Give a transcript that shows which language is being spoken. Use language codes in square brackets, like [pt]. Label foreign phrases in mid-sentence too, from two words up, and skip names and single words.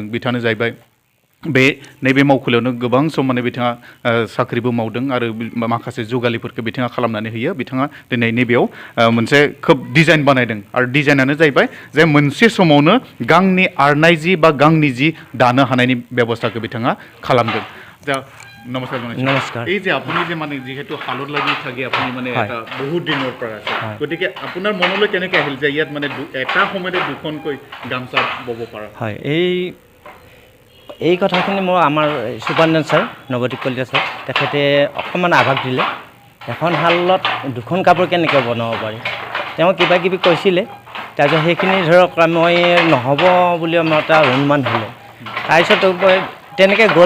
[brx] बिथाङानो जाहैबाय बे नैबे मावखुलियावनो गोबां सम माने बिथाङा साख्रिबो मावदों आरो माखासे जुगालिफोरखौ बिथाङा खालामनानै होयो। बिथाङा दिनै नैबेयाव मोनसे खोब डिजाइन बानायदों, आरो डिजाइनानो जाहैबाय जे मोनसे समावनो गांनि आरनाय जि बा गांनि जि दानो हानायनि बेबस्थाखौ बिथाङा खालामदों। [as] दा নমস্কাৰ জনাইছোঁ। নমস্কাৰ। এই যে আপুনি যে মানে যিহেতু শালত লাগি থাকে আপুনি মানে এটা বহুত দিনৰ পৰা আছে, গতিকে আপোনাৰ মনলৈ কেনেকৈ আহিল যে ইয়াত মানে এটা সময়তে দুখনকৈ গামচা বব পৰা? হয়, এই কথাখিনি মোৰ আমাৰ [en] superintendent sir [as] নৱদ্বীপ কলিতা ছাৰ তেখেতে অকণমান আভাস দিলে, এখন শালত দুখন কাপোৰ কেনেকৈ বনাব পাৰি, তেওঁ কিবা কিবি কৈছিলে, তাৰপিছত সেইখিনি ধৰক মই নহ'ব বুলি মই এটা অনুমান হ'লে, তাৰপিছত তেনেকৈ গ'ল।